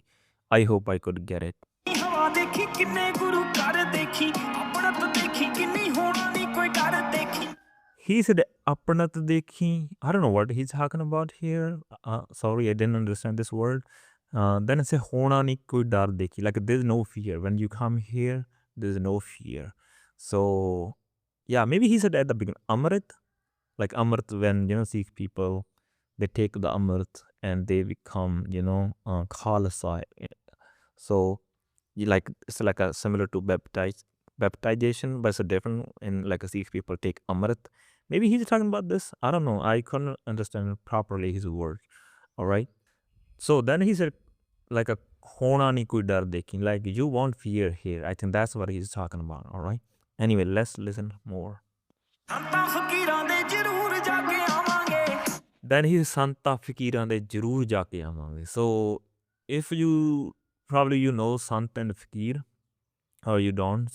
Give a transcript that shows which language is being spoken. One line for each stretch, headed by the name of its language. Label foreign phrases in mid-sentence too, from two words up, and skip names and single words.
English: I hope I could get it. He said,
Punjabi: ਅਪਣੱਤ ਦੇਖੀ.
English: I don't know what he's talking about here. Sorry, I didn't understand this word. Then it said,
Punjabi: ਹੋਣਾ ਨੀ ਕੋਈ ਡਰ ਦੇਖੀ.
English: Like there's no fear. When you come here, there's no fear. So, yeah, maybe he said at the beginning, Amrit. Like Amrit, when, you know, Sikh people, they take the Amrit and they become, you know, Khalsa. So, it's like a similar to baptization, but it's a different. In like a Sikh people take Amrit. Maybe he's talking about this. I don't know. I couldn't understand properly his words. All right. So then he said, like a
Punjabi: ਹੋਣਾ ਨੀ ਕੋਈ ਡਰ ਦੇਖੀ.
English: Like you won't fear here. I think that's what he's talking about. All right. Anyway, let's listen more. Then he
Punjabi: ਸੰਤਾਂ ਫ਼ਕੀਰਾਂ ਦੇ ਜ਼ਰੂਰ ਜਾਕੇ ਆਮਾਂਗੇ.
English: So if you probably you know Sant and Fakir, or you don't.